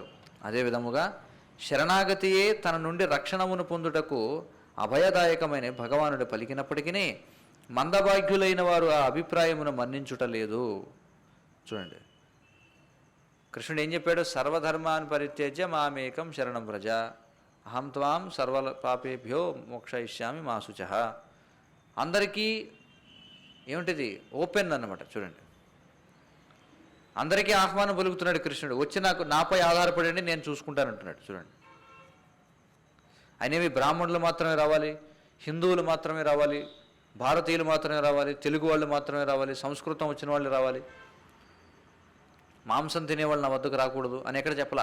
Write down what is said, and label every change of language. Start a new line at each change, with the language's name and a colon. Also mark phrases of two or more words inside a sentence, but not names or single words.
Telugu: అదే విధముగా శరణాగతియే తన నుండి రక్షణమును పొందుటకు అభయదాయకమైన భగవానుడు పలికినప్పటికీ మందభాగ్యులైన వారు ఆ అభిప్రాయమును మన్నించుటలేదు. చూడండి, కృష్ణుడు ఏం చెప్పాడు?
Sanskrit: సర్వధర్మాన్ని పరిత్యజ్య మామేకం శరణం వ్రజ, అహం త్వాం సర్వ పాపేభ్యో మోక్షయిష్యామి మా శుచః.
Telugu: అందరికీ ఏమిటిది? ఓపెన్ అన్నమాట. చూడండి, అందరికీ ఆహ్వానం పలుకుతున్నాడు కృష్ణుడు. వచ్చి నాపై ఆధారపడండి, నేను చూసుకుంటానంటున్నాడు. చూడండి, ఆయనేమి బ్రాహ్మణులు మాత్రమే రావాలి, హిందువులు మాత్రమే రావాలి, భారతీయులు మాత్రమే రావాలి, తెలుగు వాళ్ళు మాత్రమే రావాలి, సంస్కృతం వచ్చిన వాళ్ళు రావాలి, మాంసం తినేవాళ్ళు నా వద్దకు రాకూడదు అని ఎక్కడ చెప్పలా.